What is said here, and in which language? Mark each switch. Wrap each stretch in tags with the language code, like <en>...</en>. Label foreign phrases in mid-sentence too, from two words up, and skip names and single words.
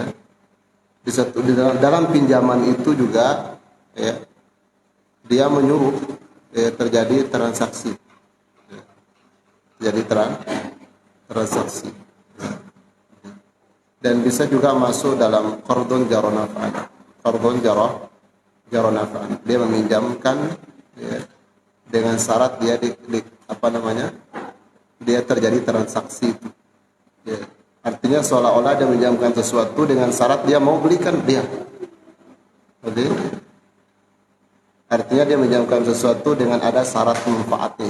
<id>Di dalam pinjaman itu juga, ya, dia menyuruh, ya, terjadi transaksi, ya. Jadi transaksi. Dan bisa juga masuk dalam</id> <ar>قرض جر نفعا. قرض جر نفعا.</ar> <id>Dia meminjamkan, ya, dengan syarat dia dia terjadi transaksi itu. Ya. Artinya seolah-olah dia meminjamkan sesuatu dengan syarat dia mau belikan dia. Jadi artinya dia meminjamkan sesuatu dengan ada syarat manfaatnya.</id>